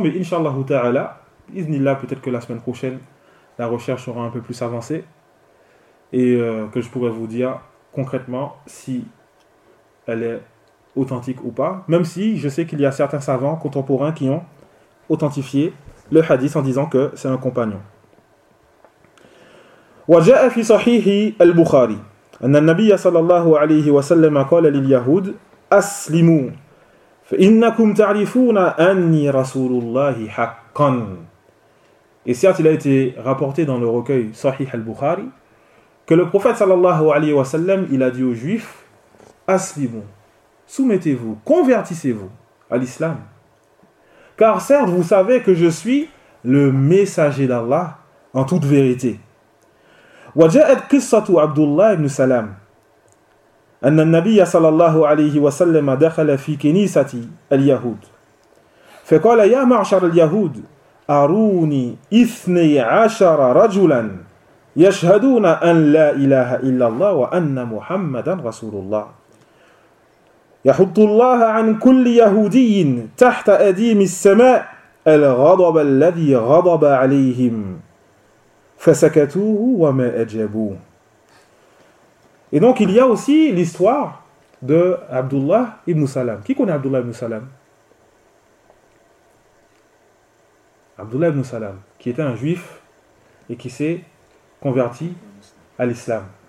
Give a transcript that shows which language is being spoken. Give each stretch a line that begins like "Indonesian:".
French: Mais Inch'Allah Ta'ala, Iznillah, peut-être que la semaine prochaine, la recherche aura un peu plus avancé, et que je pourrai vous dire concrètement si elle est authentique ou pas, même si je sais qu'il y a certains savants contemporains qui ont authentifié le hadith en disant que c'est un compagnon.
Arabic: وجاء في صحيح البخاري ان النبي صلى الله عليه وسلم قال لليهود اسلموا فانكم تعرفون اني رسول الله حقا.
French: Et certes, il a été rapporté dans le recueil Sahih al-Bukhari que le prophète صلى الله عليه وسلم il a dit aux juifs aslimu, soumettez-vous, convertissez-vous à l'islam. Car certes, vous savez que je suis le messager d'Allah en toute vérité.
Arabic: وجاءت قصة عبد الله بن سلام أن النبي صلى الله عليه وسلم دخل في كنيسة اليهود فقال يا معشر اليهود أروني 12 رجلا يشهدون أن لا إله إلا الله وأن محمدا رسول الله. يحط الله عن كل يهودي تحت أديم السماء الغضب الذي غضب عليهم فسكتوا وما أجابوا.
French: Et donc il y a aussi l'histoire de Abdullah ibn Salam. Qui connaît Abdullah ibn Salam? Abdullah ibn Salam, qui était un juif et qui s'est converti à l'islam.